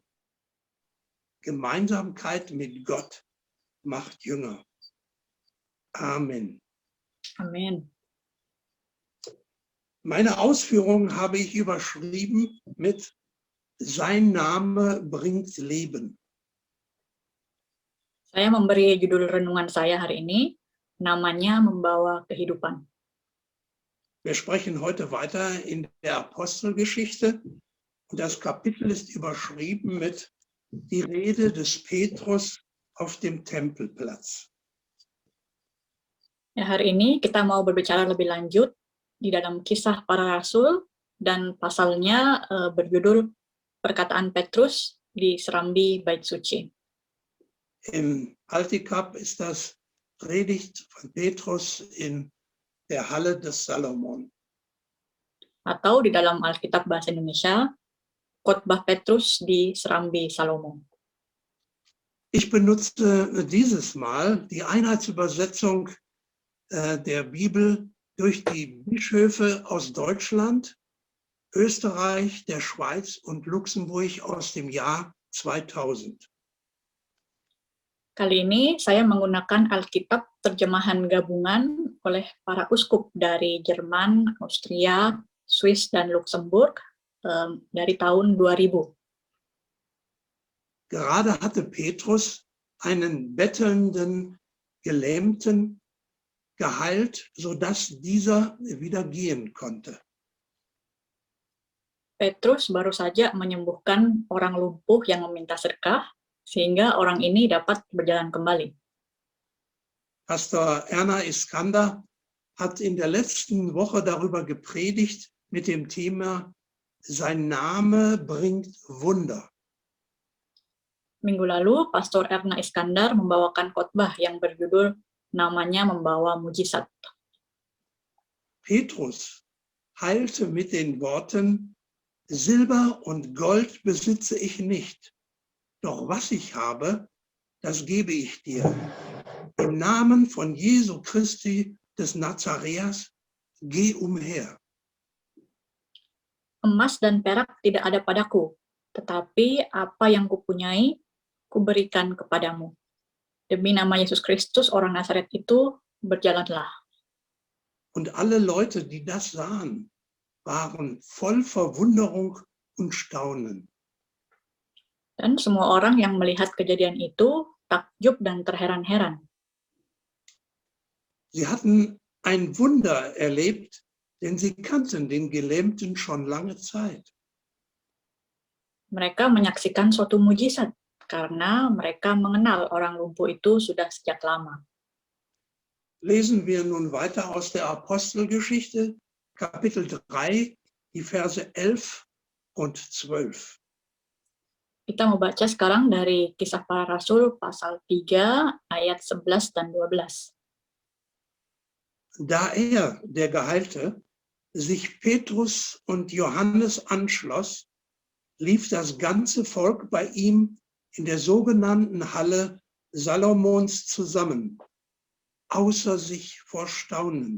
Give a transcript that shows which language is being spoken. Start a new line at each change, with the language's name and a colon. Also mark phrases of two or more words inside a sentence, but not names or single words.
German: Gemeinsamkeit mit Gott macht Jünger. Amen.
Indonesian: Amin.
German: Meine Ausführungen habe ich überschrieben mit Sein Name bringt Leben.
Indonesian: Saya memberi judul renungan saya hari ini, namanya membawa kehidupan.
German: Wir sprechen heute weiter in der Apostelgeschichte und das Kapitel ist überschrieben mit die Rede des Petrus auf dem Tempelplatz.
Indonesian: Ya, hari ini kita mau berbicara lebih lanjut di dalam Kisah Para Rasul, dan pasalnya berjudul Perkataan Petrus di Serambi Bait Suci.
German: Im Altikap ist das Predigt von Petrus in der Halle des Salomon.
Indonesian: Atau di dalam Alkitab Bahasa Indonesia, Khotbah Petrus di Serambi Salomo.
German: Ich benutze dieses Mal die Einheitsübersetzung der Bibel durch die Bischöfe aus Deutschland, Österreich, der Schweiz und Luxemburg aus dem Jahr 2000.
Indonesian: Kali ini saya menggunakan Alkitab terjemahan gabungan oleh para uskup dari Jerman, Austria, Swiss, dan Luxemburg dari tahun 2000.
German: Gerade hatte Petrus einen bettelnden Gelähmten geheilt, sodass dieser wieder gehen konnte.
Indonesian: Petrus baru saja menyembuhkan orang lumpuh yang meminta sedekah, sehingga orang ini dapat berjalan kembali.
German: Pastor Erna Iskander hat in der letzten Woche darüber gepredigt mit dem Thema Sein Name bringt Wunder.
Indonesian: Minggu lalu, Pastor Erna Iskandar membawakan khotbah yang berjudul Namanya Membawa Mujizat.
German: Petrus heilte mit den Worten, Silber und Gold besitze ich nicht, doch was ich habe, das gebe ich dir. Im Namen von Jesu Christi des Nazareas, geh umher.
Indonesian: Emas dan perak tidak ada padaku, tetapi apa yang kupunyai, kuberikan kepadamu. Demi nama Yesus Kristus, orang Nazaret itu, berjalanlah.
German: Und alle Leute, die das sahen, waren voll Verwunderung und Staunen.
Indonesian: Dan semua orang yang melihat kejadian itu, takjub dan terheran-heran.
German: Sie hatten ein Wunder erlebt, denn sie kannten den Gelähmten schon lange Zeit.
Indonesian: Mereka menyaksikan suatu mujizat, karena mereka mengenal orang lumpuh itu sudah sejak lama.
German: Lesen wir nun weiter aus der Apostelgeschichte, Kapitel 3, die Verse 11 und 12.
Indonesian: Kita mau baca sekarang dari Kisah Para Rasul pasal 3 ayat 11 dan 12.
German: Da der Geheilte, sich Petrus und Johannes anschloss, lief das ganze Volk bei ihm in der sogenannten Halle Salomons zusammen, außer sich vor Staunen.